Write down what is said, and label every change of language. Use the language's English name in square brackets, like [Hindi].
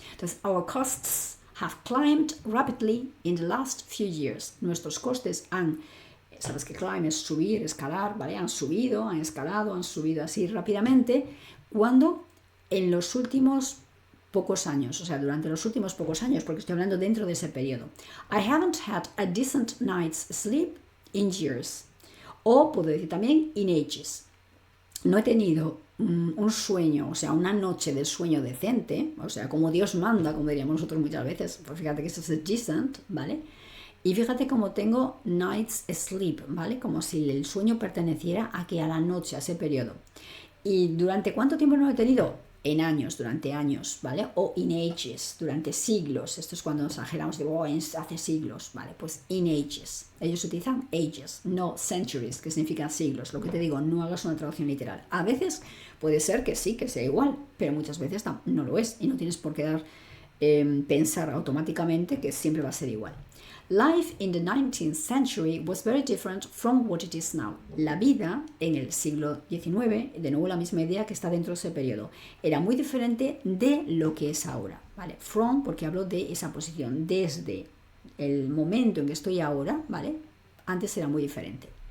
[English] Entonces, our costs have climbed rapidly in the last few years. [Spanish] Nuestros costes sabes que climb es subir, escalar, ¿vale? Han subido, han escalado, han subido así rápidamente. ¿Cuándo? En los últimos pocos años, o sea, durante los últimos pocos años, porque estoy hablando dentro de ese periodo. [English] I haven't had a decent night's sleep in years. [Spanish] O puedo decir también [English] in ages. [Spanish] No he tenido un sueño, o sea, una noche de sueño decente, o sea, como Dios manda, como diríamos nosotros muchas veces, pues fíjate que esto es decent, ¿vale? Y fíjate cómo tengo night's sleep, ¿vale? Como si el sueño perteneciera a la noche, a ese periodo. ¿Y durante cuánto tiempo no he tenido? En años, durante años, ¿vale? O [English] in ages, [Spanish] durante siglos. Esto es cuando nos exageramos de, hace siglos, ¿vale? Pues in ages. Ellos utilizan ages, no centuries, que significa siglos. Lo que te digo, no hagas una traducción literal. A veces puede ser que sí, que sea igual, pero muchas veces no lo es y no tienes por qué pensar automáticamente que siempre va a ser igual. [English] Life in the 19th century was very different from what it is now. [Spanish] La vida en el siglo XIX, de nuevo la misma idea que está dentro de ese periodo, era muy diferente de lo que es ahora, ¿vale? From, porque hablo de esa posición, desde el momento en que estoy ahora, ¿vale? Antes era muy diferente.